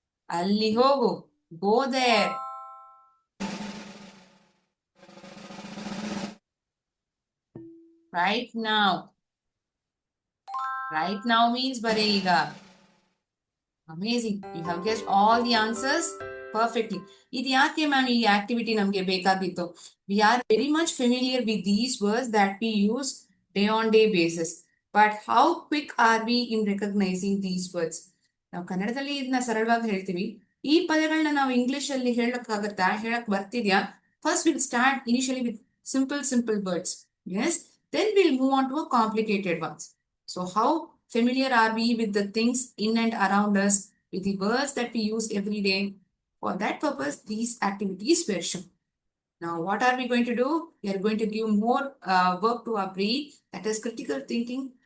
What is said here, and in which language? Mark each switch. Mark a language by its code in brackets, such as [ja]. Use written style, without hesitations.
[kn] ಅಲ್ಲಿ ಹೋಗು. [en] Go there. Right now. Right now means [kn] ಬರೀ ಈಗ. [en] Amazing. You have guessed all the answers perfectly. [kn] ಇದು ಯಾಕೆ ಮ್ಯಾಮ್ ಈ ಆಕ್ಟಿವಿಟಿ ನಮಗೆ ಬೇಕಾಗಿತ್ತು? [en] We are very much familiar with these words that we use day on day basis. But how quick are we in recognising these words? [kn] ನಾವು ಕನ್ನಡದಲ್ಲಿ ಇದನ್ನ ಸರಳವಾಗಿ ಹೇಳ್ತೀವಿ. ಈ ಪದಗಳನ್ನ ನಾವು ಇಂಗ್ಲಿಷ್ ಅಲ್ಲಿ ಹೇಳಕ್ಕಾಗತ್ತಾ? ಹೇಳಕ್ ಬರ್ತಿದ್ಯಾ? [en] First will start initially with simple words. Yes, then we'll move on to a complicated ones. So how familiar are we with the things in and around us, with the words that we use every day? For that purpose, these activities were shown. Now, what are we going to do? We are going to give more work to our brain. That is critical thinking.